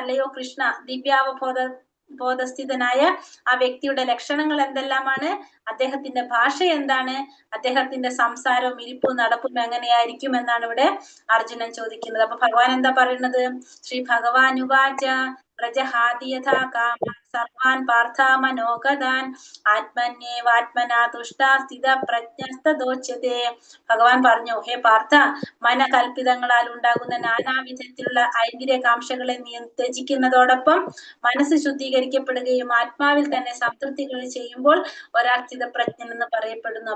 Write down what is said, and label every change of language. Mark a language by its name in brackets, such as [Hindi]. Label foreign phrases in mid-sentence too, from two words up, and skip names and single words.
[Malayalam] അല്ലയോ കൃഷ്ണ, ബോധസ്ഥിതനായ ആ വ്യക്തിയുടെ ലക്ഷണങ്ങൾ എന്തെല്ലാമാണ്, അദ്ദേഹത്തിന്റെ ഭാഷ എന്താണ്, അദ്ദേഹത്തിന്റെ സംസാരവും ഇരിപ്പും നടപ്പും എങ്ങനെയായിരിക്കും എന്നാണ് ഇവിടെ അർജുനൻ ചോദിക്കുന്നത്. അപ്പൊ ഭഗവാൻ എന്താ പറയുന്നത്? [Sanskrit] श्री भगवान उवाच प्रजहाति यथा कामान् सर्वान् पार्थ मनोगतान् आत्मन्येवात्मना तुष्टा स्थित प्रज्ञस्तदोच्यते. [Malayalam] ഭഗവാൻ പറഞ്ഞു, ഹേ പാർത്ഥ, മനകൽപ്പിതങ്ങളാൽ ഉണ്ടാകുന്ന നാനാവിധത്തിലുള്ള ഐന്ദ്രിയകാംക്ഷകളെ നീ ത്യജിക്കുന്നതോടൊപ്പം മനസ്സ് ശുദ്ധീകരിക്കപ്പെടുകയും ആത്മാവിൽ തന്നെ സംതൃപ്തികൾ ചെയ്യുമ്പോൾ ഒരാൾ സ്ഥിതപ്രജ്ഞൻ എന്ന് പറയപ്പെടുന്നു.